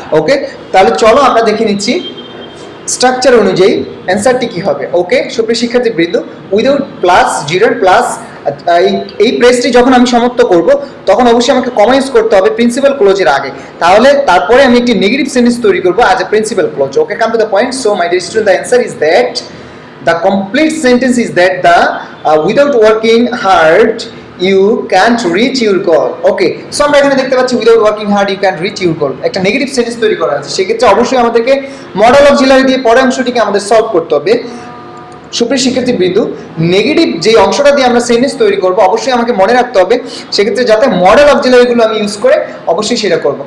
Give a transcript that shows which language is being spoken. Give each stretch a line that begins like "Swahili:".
Bangla: ওকে, তাহলে চলো আমরা দেখে নিচ্ছি স্ট্রাকচার অনুযায়ী অ্যান্সারটি কি হবে। ওকে সুপ্রিয় শিক্ষার্থীবৃন্দ, উইদাউট প্লাস জিরান্ড প্লাস এই প্রেসটি যখন আমি সমাপ্ত করব তখন অবশ্যই আমাকে কমা ইউজ করতে হবে প্রিন্সিপাল ক্লোজের আগে। তাহলে তারপরে আমি একটি নেগেটিভ সেন্টেন্স তৈরি করব as a principal clause.
English: Okay, come to the point. So my dear student, the answer is that the complete sentence is that the without working hard you can't reach your goal.
Bangla: Okay, so আমরা এখানে দেখতে পাচ্ছি
English: without working hard you can't reach your goal,
Bangla: একটা negative sentence তৈরি করা আছে। সেক্ষেত্রে অবশ্যই আমাদেরকে মডেল অক্সিলারি দিয়ে পরের অংশটিকে আমাদের সলভ করতে হবে। সুপ্রিয় শিক্ষার্থীবৃন্দ, নেগেটিভ যে অংশটা দিয়ে আমরা সেন্টেন্স তৈরি করব অবশ্যই আমাকে মনে রাখতে হবে সেক্ষেত্রে যাতে মডেল অক্সিলারিগুলো আমি ইউজ করে অবশ্যই সেটা করব।